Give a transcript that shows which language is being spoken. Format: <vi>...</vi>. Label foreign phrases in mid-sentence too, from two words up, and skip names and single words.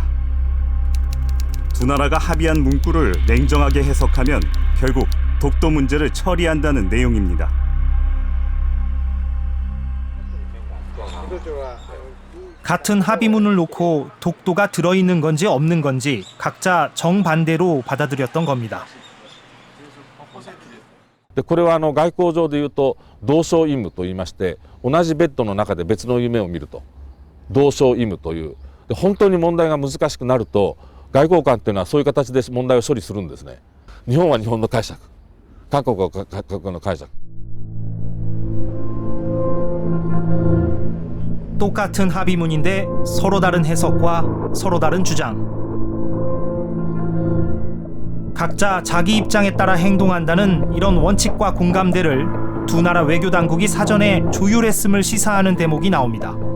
<ko>두 나라가 합의한 문구를 냉정하게 해석하면 결국 독도 문제를 처리한다는 내용입니다. 같은 합의문을 놓고 독도가 들어있는 건지 없는 건지 각자 정반대로 받아들였던 겁니다.</ko> <ja>これは外交上でいうと同床異夢と言いまして同じベッドの中で別の夢を見ると同床異夢という本当に問題が難しくなると外交官というのはそういう形で問題を処理するんですね。日本は日本の解釈、韓国は韓国の解釈。</ja> <ko>똑같은 합의문인데 서로 다른 해석과 서로 다른 주장. 각자 자기 입장에 따라 행동한다는 이런 원칙과 공감대를 두 나라 외교 당국이 사전에 조율했음을 시사하는 대목이 나옵니다.</ko>